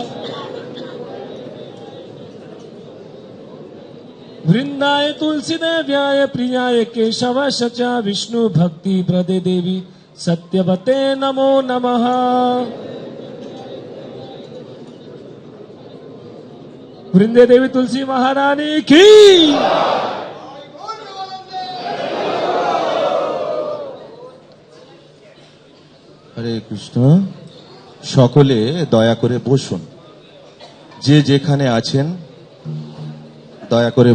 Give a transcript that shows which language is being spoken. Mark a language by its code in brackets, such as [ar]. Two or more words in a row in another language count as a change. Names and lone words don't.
[sa] वृन्दायै तुलसी देव्यै प्रियायै केशवस्य च विष्णु भक्ति प्रदे देवी सत्यवत्यै नमो नमः वृन्दे देवी तुलसी महारानी की [bn] হরে কৃষ্ণ সকলে দয়া করে বসুন যে যেখানে আছেন দয়া করে